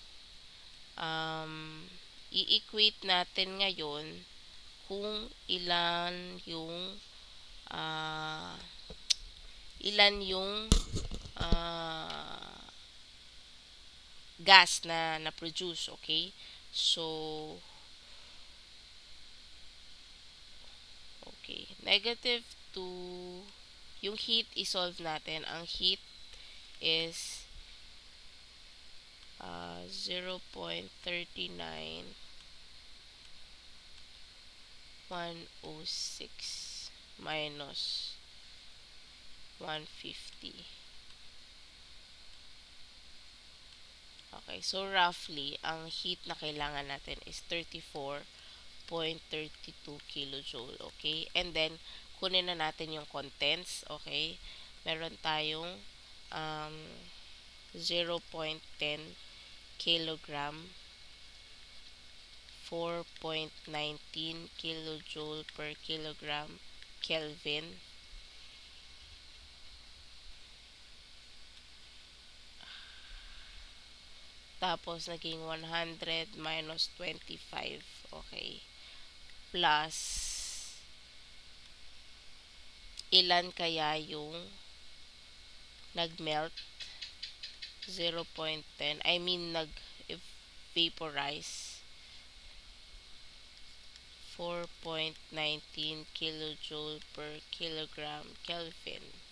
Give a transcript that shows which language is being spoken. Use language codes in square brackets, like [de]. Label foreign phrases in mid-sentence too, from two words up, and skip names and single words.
[tl] I-equate natin ngayon kung uh, ilan yung uh, gas na na-produce, okay? So, okay, negative 2, yung heat isolve natin. Ang heat is 0.39106 minus 150. [en] Okay, so roughly, [tl] ang heat na kailangan natin is 34.32 kilojoule. [en] Okay, and then, [tl] kunin na natin yung contents. Okay, meron tayong 0.10 kilogram, 4.19 [en] kilojoule per kilogram Kelvin, [tl] tapos naging 100 minus 25, okay, plus ilan kaya yung nagmelt, 0.10, [en] I mean [tl] nag-vaporize, 4.19 [en] kilojoule per kilogram Kelvin.